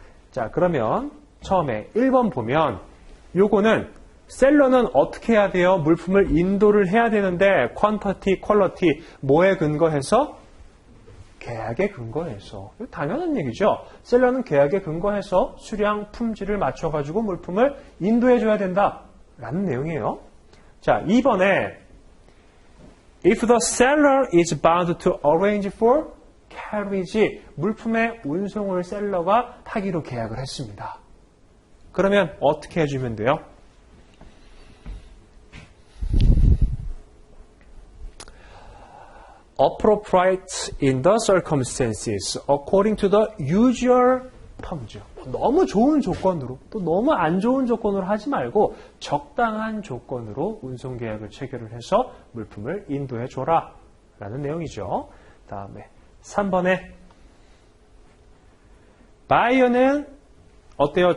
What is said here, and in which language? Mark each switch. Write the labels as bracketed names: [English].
[Korean] 자, 그러면 처음에 1번 보면 요거는 셀러는 어떻게 해야 돼요? 물품을 인도를 해야 되는데 퀀터티, 퀄러티 뭐에 근거해서? 계약에 근거해서. 이거 당연한 얘기죠. 셀러는 계약에 근거해서 수량, 품질을 맞춰가지고 물품을 인도해줘야 된다라는 내용이에요. [English] 자, 2번에 If the seller is bound to arrange for carriage, [Korean] 물품의 운송을 셀러가 하기로 계약을 했습니다. 그러면 어떻게 해주면 돼요? [English] Appropriate in the circumstances, according to the usual terms. [Korean] 너무 좋은 조건으로, 또 너무 안 좋은 조건으로 하지 말고 적당한 조건으로 운송계약을 체결을 해서 물품을 인도해줘라 라는 내용이죠. 다음에 3번에 바이어는 어때요?